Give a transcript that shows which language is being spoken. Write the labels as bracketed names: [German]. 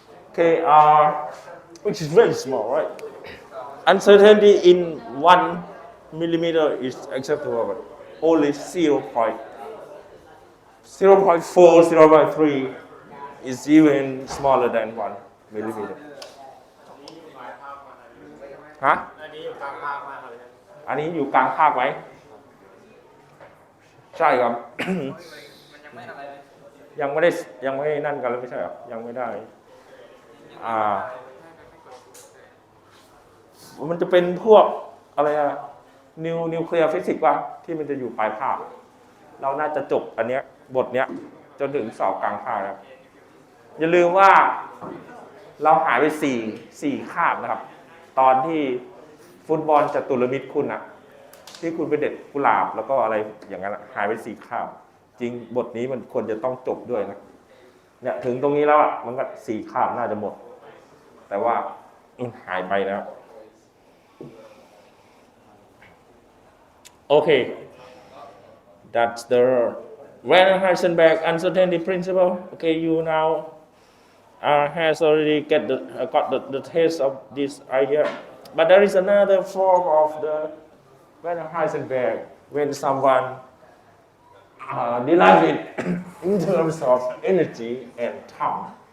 [English] Okay, which is very small, right? Uncertainty in 1 millimeter is acceptable, but only 0.4, 0.3 is even smaller than 1 millimeter. [Thai] ฮะ อันนี้อยู่กลางภาคไหม ใช่ครับ ยังไม่ได้นั่นกันแล้วไม่ใช่หรอ ยังไม่ได้ มันจะเป็นพวกอะไรอะนิวเคลียร์ฟิสิกส์ป่ะที่มันจะอยู่ปลายภาค เราน่าจะจบอันเนี้ยบทเนี้ยจนถึงสอบกลางภาคครับอย่าลืมว่า เราหายไป4คาบนะครับ ตอนที่ฟุตบอลจตุรมิตรคุณอะที่คุณไปเด็ดกุหลาบแล้วก็อะไรอย่างนั้นหายไป4คาบ จริงบทนี้มันควรจะต้องจบด้วยนะเนี่ยถึงตรงนี้แล้วอะมันก็4คาบน่าจะหมด แต่ว่าหายไปนะครับ [English] Okay, that's the Werner-Heisenberg uncertainty principle. Okay, you now has already got the taste of this idea. But there is another form of the Werner-Heisenberg when someone derives it in terms of energy and time.